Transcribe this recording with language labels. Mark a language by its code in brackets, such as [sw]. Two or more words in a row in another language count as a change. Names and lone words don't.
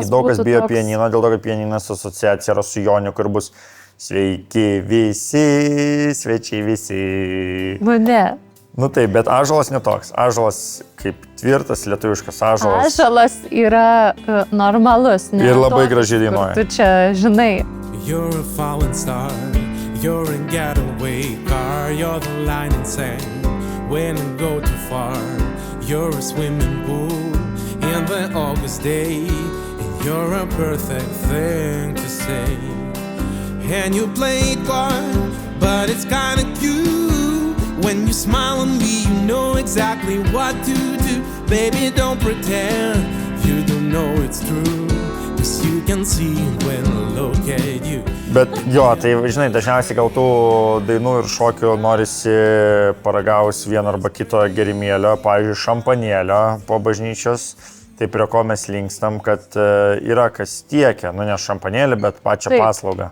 [lt] daug kas bijo pianino, dėl to, kad pianinas asociacija yra su Joniu, kur bus sveiki visi, svečiai visi. Ne. Taip, bet Ąžuolas netoks. Ąžuolas kaip tvirtas lietuviškas Ąžuolas. Ąžuolas yra normalus. Ir labai gražiai dainuoja. Tu čia žinai. [en] You're a falling star, you're a getaway car, you're the line in sand when I go too far. You're a swimming pool in the August day, and you're a perfect thing to say. And you play it coy, but it's kinda cute. When you smile on me, you know exactly what to do. Baby, don't pretend you don't know it's true, 'cause you can see it when I look at you. [lt] Bet jo, tai žinai, dažniausiai gal tų dainų ir šokių norisi paragaus vieno arba kito gerimėlio, pavyzdžiui, šampanėlio po bažnyčios. Tai prie ko mes linkstam, kad yra kas tiekia, nu ne šampanėlį, bet pačią paslaugą.